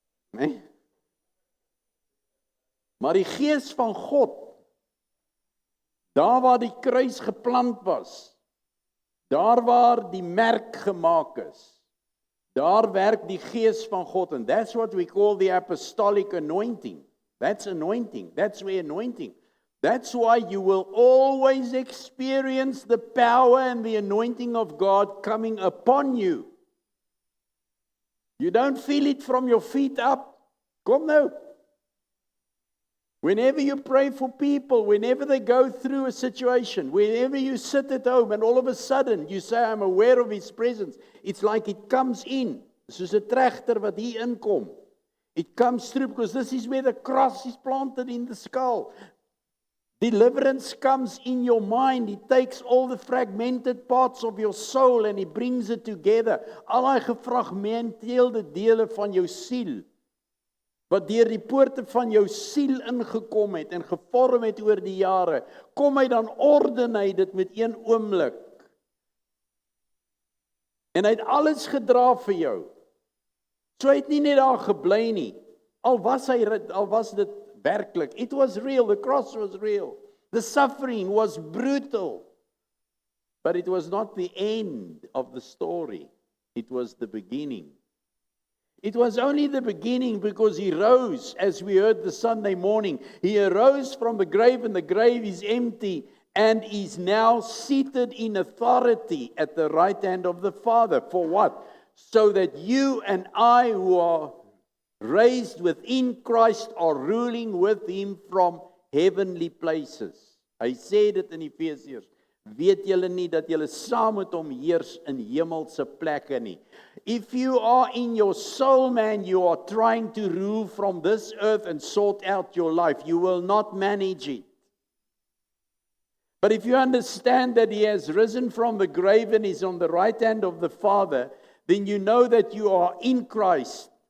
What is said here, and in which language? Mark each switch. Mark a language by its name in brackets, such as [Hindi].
[Afrikaans] Nee? Maar die Gees van God, daar waar die kruis geplant was, daar waar die merk gemaak is, daar werk die Gees van God. [English] And that's what we call the apostolic anointing. That's anointing. That's where anointing. That's why you will always experience the power and the anointing of God coming upon you. You don't feel it from your feet up. [Afrikaans] Kom nou. [English] Whenever you pray for people, whenever they go through a situation, whenever you sit at home and all of a sudden you say, I'm aware of His presence, it's like it comes in. [Afrikaans] Soos 'n trechter wat hier inkom. [English] It comes through because this is where the cross is planted in the skull. Deliverance comes in your mind. He takes all the fragmented parts of your soul and He brings it together. [Afrikaans] Al die gefragmenteerde dele van jou siel, wat deur die poorte van jou siel ingekom het en gevorm het oor die jare, kom hy dan orden hy dit met een oomblik. En hy het alles gedra vir jou. So hy het nie net daar gebly nie. Al was dit werklik. [English] It was real. The cross was real. The suffering was brutal. But it was not the end of the story. It was the beginning. It was only the beginning because He rose, as we heard the Sunday morning. He arose from the grave and the grave is empty and is now seated in authority at the right hand of the Father. For what? So that you and I who are raised within Christ are ruling with Him from heavenly places. [Afrikaans] Hy sê dit in Efesiërs. Weet julle nie dat julle saam met Hom heers in hemelse plekke nie? [English] If you are in your soul, man, you are trying to rule from this earth and sort out your life. You will not manage it. But if you understand that He has risen from the grave and is on the right hand of the Father, then you know that you are in Christ.